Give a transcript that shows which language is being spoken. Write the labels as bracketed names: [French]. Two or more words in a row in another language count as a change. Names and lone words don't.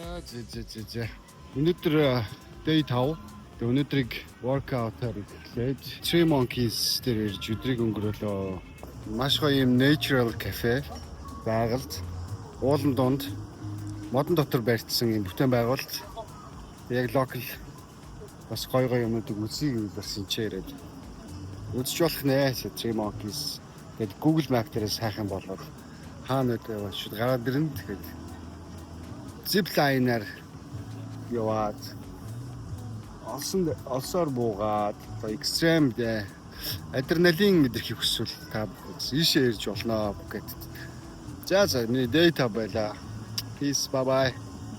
[Mongolian] зэ. Өнөөдөр day 5. Тэгээ өнөөдрийг workout-аар эхлээд Three Monkeys дээр ирж өдрийг өнгөрөөлөө. Маш гоё юм [English] natural cafe [Mongolian] байгальд уулан донд модон дотор барьсан юм бүтээн байгуулалт. Яг local бас гоё юмнуудыг үзье гэж бас энэ ч яриад үзэж болох нэ Three Monkeys. Тэгээд Google Map дээрээс хайх юм бол хаана гэдэг шууд гараад ирнэ. Тэгэхээр zipline-аар яваад олсоор буугаад экстрем адреналин мэдрэхийг хүсвэл та ийшээ ирж болно Пхукет. За миний day 5 байла. [English] Peace, bye bye.